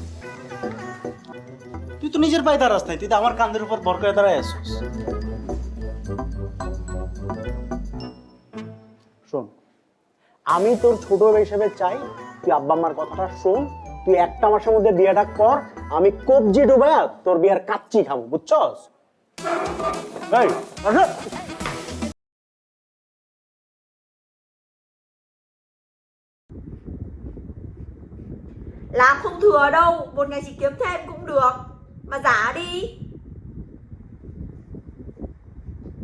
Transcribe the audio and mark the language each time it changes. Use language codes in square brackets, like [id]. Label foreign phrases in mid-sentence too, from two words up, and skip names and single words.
[bn] তুই তো নিজের পায়ে দাঁড়াস নাই তুই তো আমার কাঁধের উপর ভর করে দাঁড়ায় আছিস শোন আমি তোর ছোট হিসেবে চাই তুই আব্বা আম্মার কথাটা শোন তুই 1 মাসের মধ্যে বিয়েটা কর আমি কবজি ডুবায়া তোর বিয়ার কাচ্চি খাবো বুঝছস এই আসো [vi] Làm không thừa đâu, một ngày chỉ kiếm thêm cũng được. Mà giả đi.